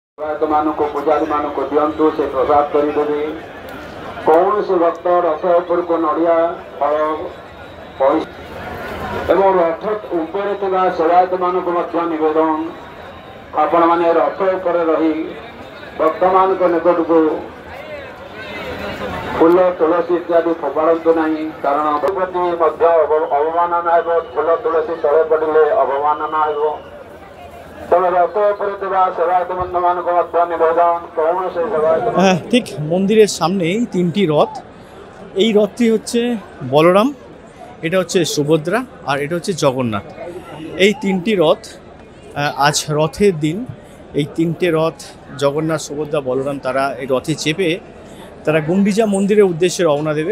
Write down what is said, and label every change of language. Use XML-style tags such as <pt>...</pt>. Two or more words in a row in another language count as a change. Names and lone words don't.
<or>ପୂଜାରୀ ମାନଙ୍କୁ ଦିଅନ୍ତୁ, ସେ ପ୍ରସାଦ କରିଦେବେ। କୌଣସି ଭକ୍ତ ରଥ ଉପରକୁ ନଡ଼ିଆ ଫଳ ଏବଂ ରଥ ଉପରେ ଥିବା ସେବାୟତ ମାନଙ୍କୁ ମଧ୍ୟ ନିବେଦନ, ଆପଣମାନେ ରଥ ଉପରେ ରହି ଭକ୍ତମାନଙ୍କ ନିକଟକୁ ଫୁଲ ତୁଳସୀ ଇତ୍ୟାଦି ଫୋପାଡ଼ନ୍ତୁ ନାହିଁ, କାରଣ ପ୍ରତି ମଧ୍ୟ ଅବମାନନା ହେବ। ଫୁଲ ତୁଳସୀ ତଳେ ପଡ଼ିଲେ ଅବମାନନା ହେବ। ତେଣୁ ରଥ ଉପରେ ଥିବା ସେବାୟତ ବନ୍ଧୁମାନଙ୍କୁ ମଧ୍ୟ ନିବେଦନ, କୌଣସି সেবায়ত</or> <bn>ঠিক মন্দিরের সামনেই তিনটি রথ। এই রথটি হচ্ছে বলরাম, এটা হচ্ছে সুভদ্রা আর এটা হচ্ছে জগন্নাথ। এই তিনটি রথ আজ রথের দিন। এই তিনটে রথ জগন্নাথ, সুভদ্রা, বলরাম তারা এই রথে চেপে তারা গুন্ডিচা মন্দিরের উদ্দেশ্যে রওনা দেবে।</bn>